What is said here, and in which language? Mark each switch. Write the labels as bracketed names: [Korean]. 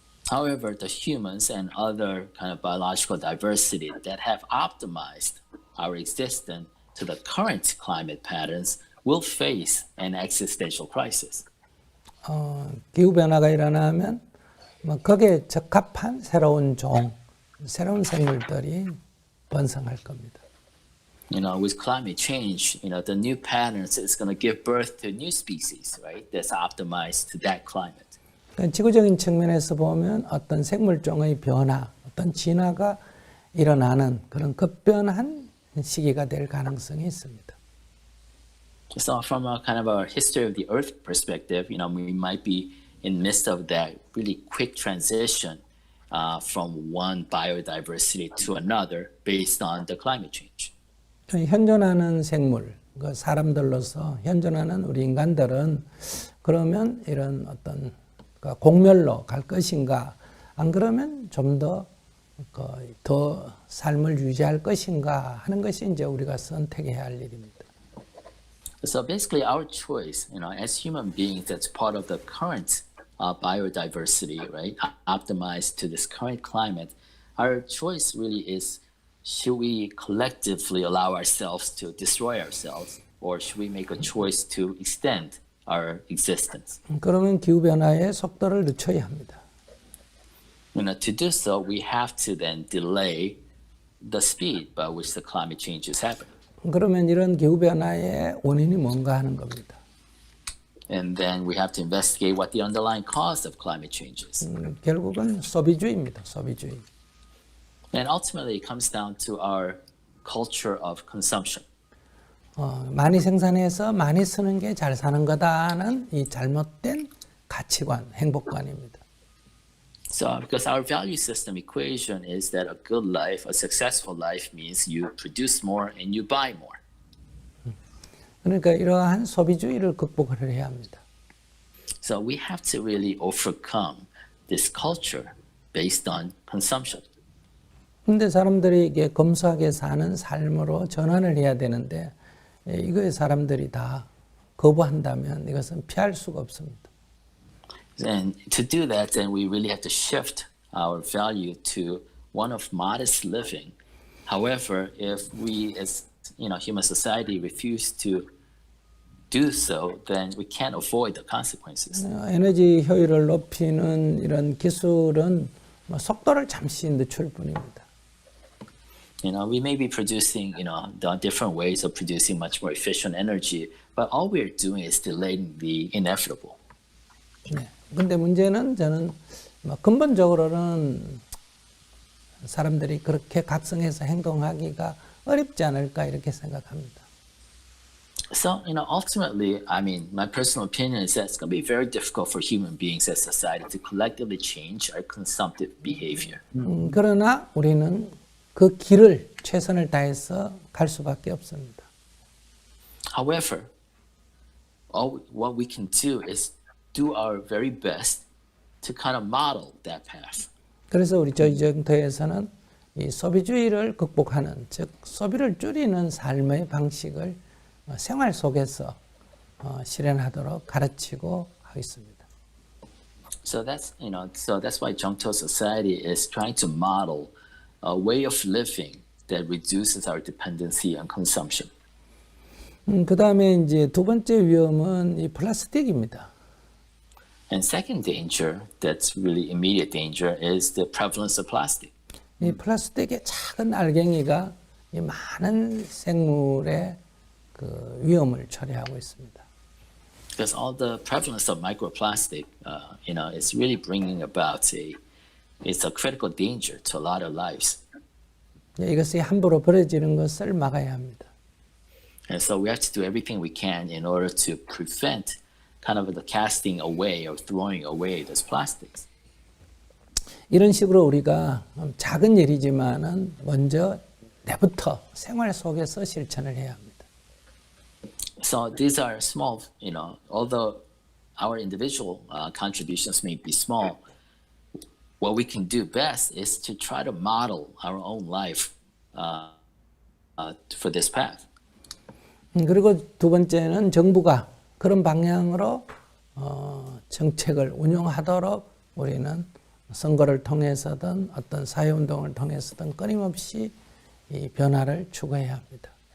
[English] However, the humans and other kind of biological diversity that have optimized our existence to the current climate patterns will face an existential crisis. [Korean] 기후 변화가 일어나면 거기에 적합한 새로운 생물들이 번성할 겁니다. [English] You know, with climate change, you know, the new patterns is going to give birth to new species, right? That's optimized to that climate. [Korean] 지구적인 측면에서 보면 어떤 생물종의 변화, 어떤 진화가 일어나는 그런 급변한 시기가 될 가능성이 있습니다. [English] So from a kind of a history of the Earth perspective, you know, we might be in the midst of that really quick transition from one biodiversity to another based on the climate change. [Korean] 현존하는 생물, 사람들로서 현존하는 우리 인간들은 그러면 이런 어떤 공멸로 갈 것인가, 안 그러면 좀 더 삶을 유지할 것인가 하는 것이 이제 우리가 선택해야 할 일입니다. [English] So basically, our choice, you know, as human beings, that's part of the current biodiversity, right? Optimized to this current climate. Our choice really is: should we collectively allow ourselves to destroy ourselves, or should we make a choice to extend our existence? [Korean] 그러면 기후 변화의 속도를 늦춰야 합니다. [English] To do so, we have to then delay the speed by which the climate change is happening. [Korean] 그러면 이런 기후 변화의 원인이 뭔가 하는 겁니다. [English] And then we have to investigate what the underlying cause of climate change is. [Korean] 결국은 소비주의입니다. 소비주의. [English] And ultimately, it comes down to our culture of consumption. [Korean] 많이 생산해서 많이 쓰는 게 잘 사는 거다는 이 잘못된 가치관, 행복관입니다. [English] So, because our value system equation is that a good life, a successful life means you produce more and you buy more. [Korean] 그러니까 이러한 소비주의를 극복을 해야 합니다. [English] So we have to really overcome this culture based on consumption. [Korean] 근데 사람들이 이게 검소하게 사는 삶으로 전환을 해야 되는데 이거에 사람들이 다 거부한다면 이것은 피할 수가 없습니다. [English] And to do that, then we really have to shift our value to one of modest living. However, if we as human society refuse to do so, then we can't avoid the consequences. [Korean] 에너지 효율을 높이는 이런 기술은 속도를 잠시 늦출 뿐입니다. [English] We may be producing, the different ways of producing much more efficient energy, but all we're doing is delaying the inevitable. [Korean] 네. 근데 문제는 저는 근본적으로는 사람들이 그렇게 각성해서 행동하기가 어렵지 않을까 이렇게 생각합니다. [English] So, ultimately, I mean, my personal opinion is that it's going to be very difficult for human beings as society to collectively change our consumptive behavior. [Korean] 그러나 우리는 그 길을 최선을 다해서 갈 수밖에 없습니다. [English] However, what we can do is do our very best to kind of model that path. [Korean] 그래서 우리 저희 정토에서는 이 소비주의를 극복하는, 즉 소비를 줄이는 삶의 방식을 생활 속에서 실현하도록 가르치고 하겠습니다. [English] So that's why 정토 society is trying to model a way of living that reduces our dependency on consumption. [Korean] 그 다음에 이제 두 번째 위험은 이 플라스틱입니다. [English] And second danger, that's really immediate danger, is the prevalence of plastic. [Korean] 이 플라스틱의 작은 알갱이가 이 많은 생물의 그 위험을 초래하고 있습니다. [English] Because all the prevalence of microplastic, is really bringing about it's a critical danger to a lot of lives. [Korean] 이것이 함부로 버려지는 것을 막아야 합니다. [English] And so we have to do everything we can in order to prevent kind of the casting away or throwing away those plastics. [Korean] 이런 식으로 우리가 작은 일이지만은 먼저 내부터 생활 속에서 실천을 해야 합니다. [English] So these are small, although our individual contributions may be small, what we can do best is to try to model our own life for this path. [Korean] 그리고 두 번째는 정부가 그런 방향으로 정책을 운영하도록 우리는 선거를 통해서든 어떤 사회운동을 통해서든 끊임없이 이 변화를 추구해야 합니다.